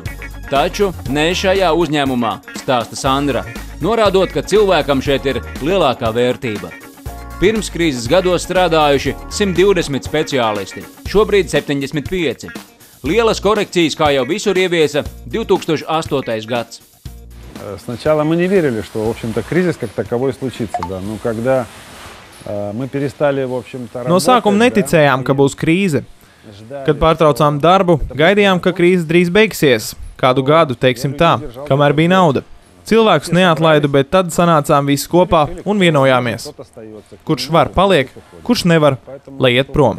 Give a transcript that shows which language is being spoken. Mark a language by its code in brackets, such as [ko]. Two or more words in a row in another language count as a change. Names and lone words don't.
[lv] Taču ne šajā uzņēmumā, stāsta Sandra, norādot, ka cilvēkam šeit ir lielākā vērtība. Pirms krīzes gados strādājuši 120 speciālisti, šobrīd 75. Lielas korekcijas, kā jau visur ieviesa 2008. gads. [ru] Сначала мы не верили, что, в общем-то, кризис как таковой случится, да. Ну, когда мы перестали, в общем-то, [lv] No sākuma neticējām, ka būs krīze. Kad pārtraucām darbu, gaidījām, ka krīze drīz beigsies. Kādu gadu, teiksim tā, kamēr bija nauda. Cilvēkus neatlaidu, bet tad sanācām visi kopā un vienojāmies. Kurš var, paliek, kurš nevar, lai iet prom.